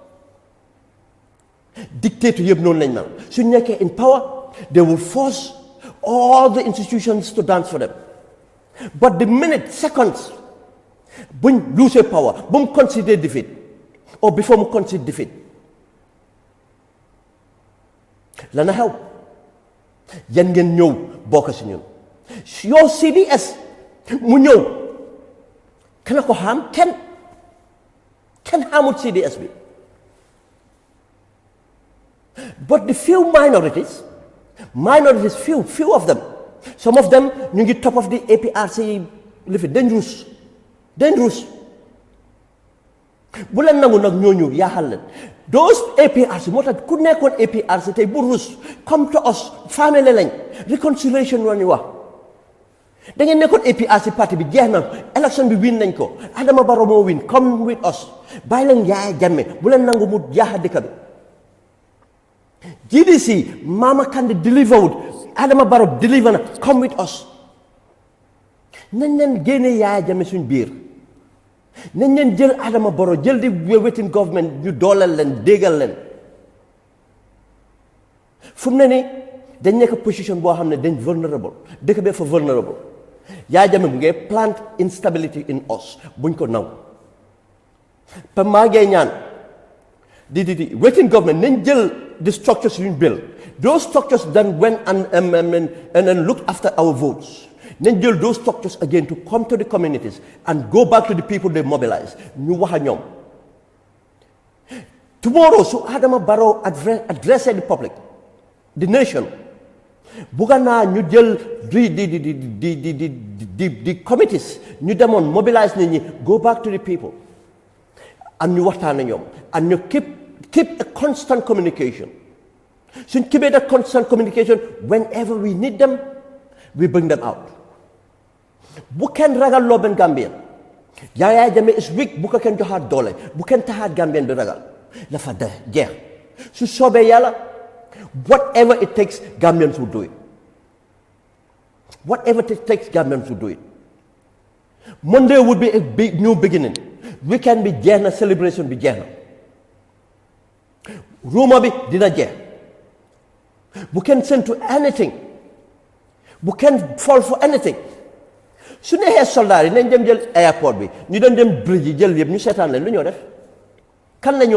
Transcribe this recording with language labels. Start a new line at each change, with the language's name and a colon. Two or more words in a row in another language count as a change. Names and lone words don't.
English: Dictator
Wolof: yëpp noonu lañ mel suñ nekkee
English: in power they will force all the institutions to dance for them. But the minute seconds
Wolof: buñ
English: lose power
Wolof: bu mu
English: consider defeat or before
Wolof: mu
English: consider defeat
Wolof: lana xew yan ngeen ñëw bokk si ñun yow CBS mu ñëw kana ko xam kenn xamut CBS bi.
English: But the few minorities few of them, some of them
Wolof: ñu ngi
English: top of the APRC lifi dangerous
Wolof: bu leen nangu nag ñooñu yaaxal leen. Those APRC moo tax ku nekkoon APRC tey bu rus
English: come to us
Wolof: family lañ reconciliation la ñu wax. da ngeen nekkoon APRC parti bi jeex na élection bi win nañ ko Adama Barrow moo win
English: come with us
Wolof: bàyyi leen Yaya Jammeh bu leen nangu mu yaaxa dëkk bi.
English: GDC Mama Kandeh delivered Adama Barrow deliver na come with us.
Wolof: nañ leen génne Yaya Jammeh suñ biir nañ leen jël Adama Barrow jël di
English: waiting government
Wolof: ñu dooleel leen déggal leen. fu mu ne nii dañ nekk position boo xam ne dañ vulnerable dëkk bee fa vulnerable Yaya Jammeh mu ngi
English: plant instability in us
Wolof: buñ ko naw pa maa ngi ñaan di
English: waiting government
Wolof: nañ jël
English: the structures you build. Those structures then went and looked after our votes. Then build those structures again to come to the communities and go back to the people they mobilized.
Wolof: Ñu wax ak ñoom.
English: Tomorrow, so Adama Barrow addressed the public, the nation.
Wolof: Bugga naa ñu jël
English: the committees
Wolof: ñu demoon mobilize nit ñi
English: go back to the people and
Wolof: ñu waxtaan ak ñoom and ñu
English: keep a constant communication. So keep that constant communication. Whenever we need them, we bring them out.
Wolof: Bu kenn ragal loo benn Gambien.
English: Yaya Jammeh is weak.
Wolof: Bu ko kenn joxaat doole. Bu kenn taxaat Gambien bi ragal. Dafa jeex. Su soobee Yàlla,
English: whatever it takes, Gambians will do it. Whatever it takes, Gambians will do it. Monday would be a big new beginning.
Wolof: Weekend bi jeex na, celebration bi jeex na. Rumour bi dina jeex. Bu kenn
English: send to anything. Bu kenn fall for anything.
Wolof: su neexee soldat yi nañ dem jël airport bi ñu dem bridge yi jël yëpp ñu seetaan leen lu ñoo def kan la